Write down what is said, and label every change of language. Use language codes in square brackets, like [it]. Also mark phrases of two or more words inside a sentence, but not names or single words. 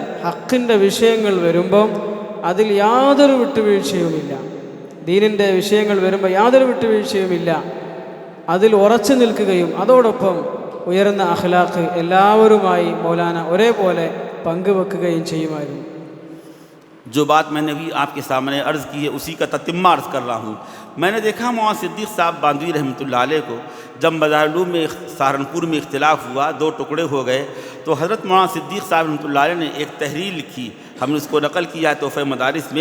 [ml] ഹക്കിൻ്റെ വിഷയങ്ങൾ വരുമ്പം അതിൽ യാതൊരു വിട്ടുവീഴ്ചയുമില്ല, ദീനിൻ്റെ വിഷയങ്ങൾ വരുമ്പോൾ യാതൊരു വിട്ടുവീഴ്ചയുമില്ല, അതിൽ ഉറച്ചു നിൽക്കുകയും അതോടൊപ്പം ഉയർന്ന അഖ്ലാഖ് എല്ലാവരുമായി മൗലാന ഒരേപോലെ പങ്കുവെക്കുകയും ചെയ്യുമായിരുന്നു। [ur] جو بات میں نے بھی آپ کے سامنے عرض کی ہے اسی کا تتمہ عرض کر رہا ہوں۔ میں نے دیکھا مولانا صدیق صاحب باندوی [ar] رحمۃ اللہ علیہ [ur] کو جب مدارالعلوم میں سہارنپور میں اختلاف ہوا، 2 ٹکڑے ہو گئے، تو حضرت مولانا صدیق صاحب [ar] رحمۃ اللہ علیہ [ur] نے ایک تحریر لکھی، ہم نے اس کو نقل کیا ہے تحفہ مدارس میں۔